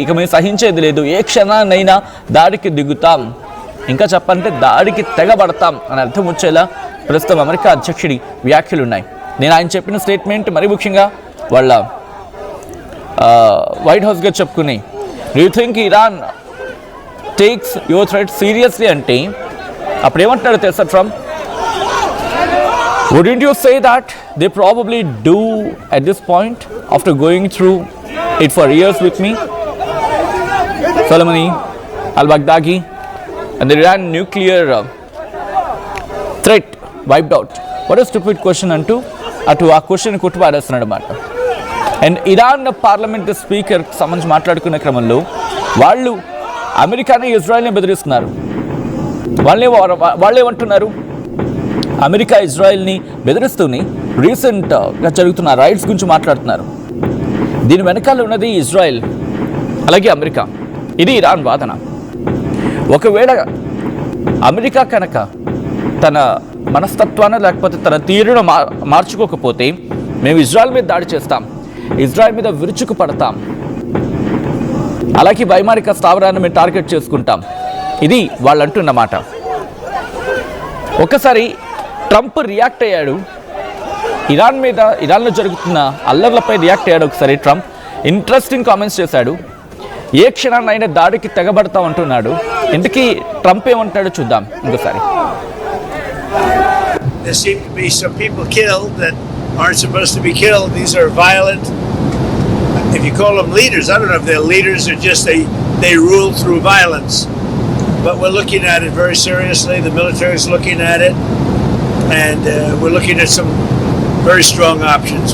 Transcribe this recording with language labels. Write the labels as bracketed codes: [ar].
[te] ఇక మేము సహించేది లేదు, ఏ క్షణాన్నైనా దాడికి దిగుతాం, ఇంకా చెప్పాలంటే దాడికి తెగబడతాం అని అర్థం వచ్చేలా ప్రస్తుతం అమెరికా అధ్యక్షుడి వ్యాఖ్యలు ఉన్నాయి. నేను ఆయన చెప్పిన స్టేట్మెంట్ మరి ముఖ్యంగా వాళ్ళ వైట్ హౌస్ గారు చెప్పుకుని, [en] do you think Iran takes your threat seriously [te] అంటే అప్పుడు ఏమంటున్నాడు తెలుసా Trump? [en] Wouldn't you say that they probably do at this point after going through it for years with me? Soleimani, al-Baghdadi and the Iran nuclear threat wiped out. What a stupid question [te] అంటూ అటు ఆ question కొట్టుపాడేస్తున్నాడు అన్నమాట. And Iran parliament speaker సంబంధించి మాట్లాడుకునే క్రమంలో వాళ్ళు అమెరికాని ఇజ్రాయెల్ని బెదిరిస్తున్నారు. వాళ్ళేమంటున్నారు? America ఇజ్రాయెల్ని బెదిరిస్తూనే రీసెంట్గా జరుగుతున్న రైట్స్ గురించి మాట్లాడుతున్నారు. దీని వెనకాల ఉన్నది ఇజ్రాయెల్. అలాగే అమెరికా. ఇది ఇరాన్ వాదన. ఒకవేళ అమెరికా కనుక తన మనస్తత్వాన్ని లేకపోతే తన తీరును మార్చుకోకపోతే మేము ఇజ్రాయెల్ మీద దాడి చేస్తాం, ఇజ్రాయెల్ మీద విరుచుకు పడతాం, అలాగే వైమానిక స్థావరాన్ని మేము టార్గెట్ చేసుకుంటాం, ఇది వాళ్ళు అంటున్నమాట. ఒకసారి ట్రంప్ రియాక్ట్ అయ్యాడు, ఇరాన్లో జరుగుతున్న అల్లర్లపై రియాక్ట్ అయ్యాడు. ఒకసారి ట్రంప్ ఇంట్రెస్టింగ్ కామెంట్స్ చేశాడు. ఏ క్షణాన్నైనా దాడికి తెగబడతాం అంటున్నాడు. ఇంతకీ ట్రంప్ ఏమంటాడో చూద్దాం ఇంకోసారి. [en] There seem to be some people killed that aren't supposed to be killed. These are violent. If you call them leaders, I don't know if they're leaders or just they rule through violence. But we're looking at it very seriously. The military is looking at it, and we're looking at some very strong options.